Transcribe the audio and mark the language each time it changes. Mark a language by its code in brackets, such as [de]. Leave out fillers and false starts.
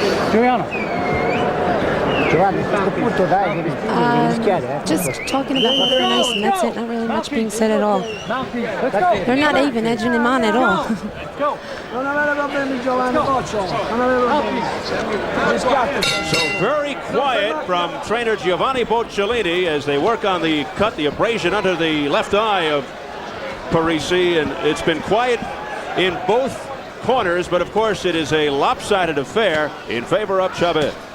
[it] Giuliano, a questo punto dai, devi rischiare. [en] Just talking about very nice, and that's it. Not really much being said at all. They're not even edging him on at all. [it] Non avere problemi, Giovanni, non avere problemi. [en] So very quiet from trainer Giovanni Bocciolini as they work on the cut, the abrasion under the left eye of Parisi, and it's been quiet in both corners, but of course it is a lopsided affair in favor of Chavez.